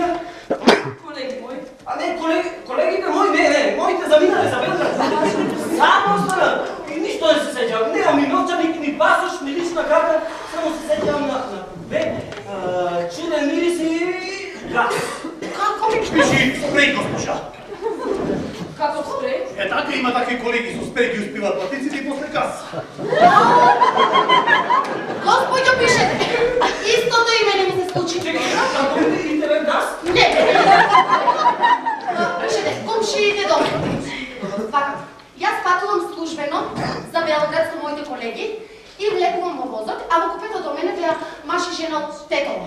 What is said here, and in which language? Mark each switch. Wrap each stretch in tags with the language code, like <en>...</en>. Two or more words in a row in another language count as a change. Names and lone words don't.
<mk>Колеги мои. А не, колегите мои, не, моите заминале за Белград. Само останат. И ништо не се сеќавам. Немам ни новчаник, ни пасош, ни лична карта. Само се сеќавам на чуден мирис и gaz. Kako? Пиши спрей, госпожа. Kako sprej? Така има такви колеги со спрей ги успиват платиците и после газ. Господјо, пишете. Истото и мене ми се случи. Чекай, како интернет газ? Не. Пишете, комшиите добро. Вака, јас патувам службено за Белград со моите колеги и влекувам во возот, а во купето до мене беа маж и жена од Тетово.</mk>